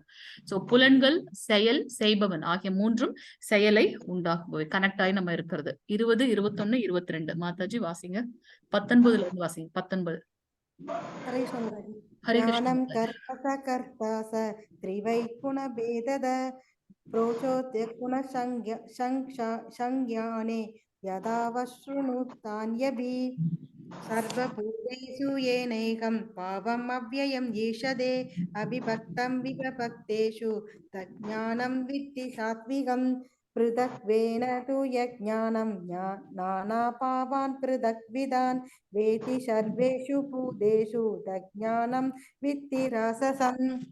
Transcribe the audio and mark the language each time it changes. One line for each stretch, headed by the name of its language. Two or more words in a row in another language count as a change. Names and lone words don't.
Tamil: சோ புலன்கள், செயல், செய்பவன் ஆகிய மூன்றும் செயலை உண்டாக்குபவை. கனெக்ட் ஆகி நம்ம இருக்கிறது. 20, 21, 22 மாதாஜி வாசிங்க. 19ல இருந்து வாசிங்க. 19. ஹரே கிருஷ்ண மாதாஜி. ஹரே கிருஷ்ண ஞானம் மாதாஜி.
Sanskrit: कर्म च कर्ता च त्रिगुण भेदतः प्रोचोत्य पुनः संज्ञाने यदावशृणुतान्यभि सर्वभूतेषु येनैकं भावम् अव्ययम् ईषदे अविभक्तं विभक्तेषु तज्ज्ञानं विद्धि सात्विकं पृथक्त्वेन तु यज्ञानं नानाभावान् पृथक्विदान् वेति सर्वेषु भूतेषु तज्ज्ञानं विद्धि राजसम्.